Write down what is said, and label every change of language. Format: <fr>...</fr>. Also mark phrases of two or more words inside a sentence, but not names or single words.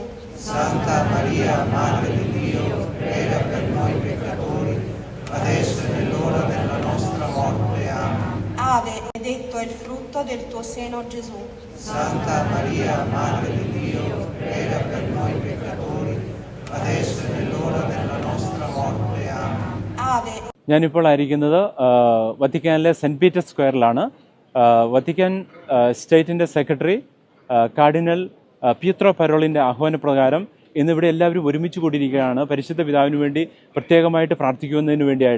<it>Santa Maria, Madre di Dio, prega per noi peccatori, adesso è nell'ora della nostra morte. Amen. Ave, benedetto è il frutto del tuo seno, Gesù. Santa Maria, Madre di Dio, prega per noi peccatori, adesso è nell'ora della nostra morte. Amen. Ave.</it> <ml>ഞാനിപ്പോൾ ആയിരിക്കുന്നത് വത്തിക്കാനിലെ സെൻറ്റ് പീറ്റേഴ്സ് സ്ക്വയറിലാണ്. വത്തിക്കാൻ സ്റ്റേറ്റിൻ്റെ സെക്രട്ടറി കാർഡിനൽ പീത്രോ പരോളിൻ്റെ ആഹ്വാനപ്രകാരം ഇന്നിവിടെ എല്ലാവരും ഒരുമിച്ച് കൂടിയിരിക്കുകയാണ് പരിശുദ്ധ പിതാവിന് വേണ്ടി പ്രത്യേകമായിട്ട് പ്രാർത്ഥിക്കുന്നതിന് വേണ്ടിയായിട്ട്.</ml>